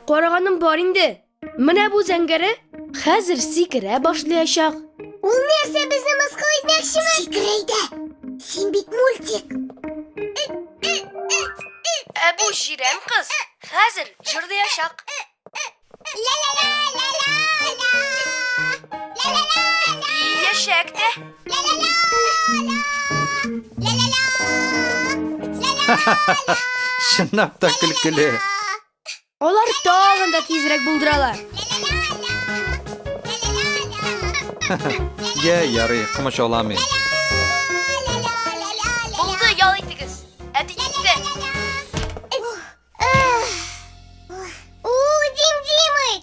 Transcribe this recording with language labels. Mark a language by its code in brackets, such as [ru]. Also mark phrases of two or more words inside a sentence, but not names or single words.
[tt] Караганым бар инде. Менә бу зәңгәре хәзер сикерә башлаячак. Ул нәрсә безне мыскыл итмәкчеме? Сикрәйдә. Син бит мультик. Ә бу җирән кыз хәзер җырлаячак. Ла-ла-ла-ла-ла-ла. Ла-ла-ла-ла. Яшәктә. Ла-ла-ла-ла. Ла-ла-ла. Ла-ла-ла. Чынлап та көлкеле. Алар тагын да тизрәк булдыралар. Я, ярый, комачауламыйм. Булды, ял итегез. Әти китте. Димыч,